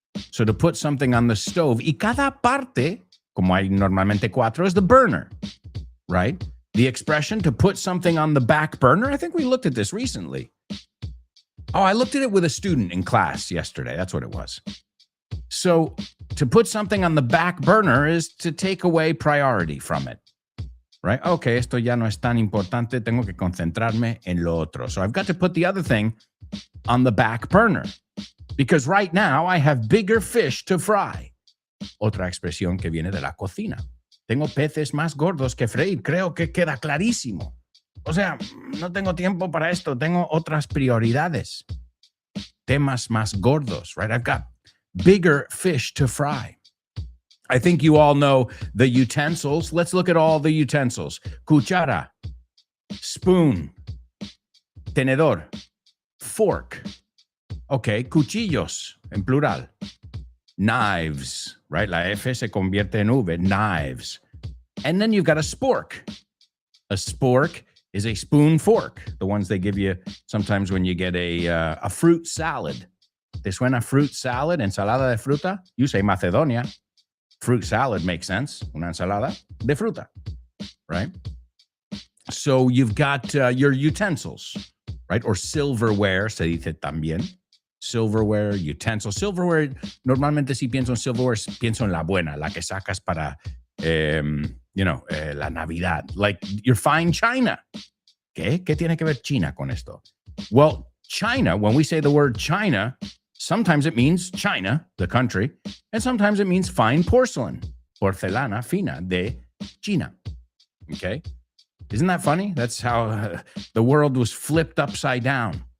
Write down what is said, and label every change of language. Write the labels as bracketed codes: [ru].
[en] So to put something on the stove, [es] y cada parte, como hay normalmente cuatro, [en] is the burner, right? The expression to put something on the back burner, I think we looked at this recently. Oh, I looked at it with a student in class yesterday. That's what it was. So to put something on the back burner is to take away priority from it, right? [es] Okay, esto ya no es tan importante. Tengo que concentrarme en lo otro. [en] So I've got to put the other thing on the back burner because right now I have bigger fish to fry. [es] Otra expresión que viene de la cocina. Tengo peces más gordos que freír. Creo que queda clarísimo. O sea, no tengo tiempo para esto. Tengo otras prioridades. Temas más gordos, right? [en] I've got bigger fish to fry. I think you all know the utensils. Let's look at all the utensils. [es] Cuchara, spoon, tenedor, fork. Okay, cuchillos, en plural. Knives, right? La F se convierte en V, knives. [en] And then you've got a spork. A spork is a spoon fork, the ones they give you sometimes when you get a fruit salad. [es] ¿Te suena fruit salad, ensalada de fruta? [en] You say Macedonia. Fruit salad makes sense. [es] Una ensalada de fruta, [en] right? So you've got your utensils, right? Or silverware, [es] se dice también. [en] Silverware, utensils. [es] Silverware, normalmente si pienso en silverware, pienso en la buena, la que sacas para, la Navidad. [en] Like your fine china. [es] ¿Qué? ¿Qué tiene que ver China con esto? [en] Well, China, when we say the word China, sometimes it means China, the country, and sometimes it means fine porcelain, [es] porcelana fina de China. [en] Okay? Isn't that funny? That's how the world was flipped upside down.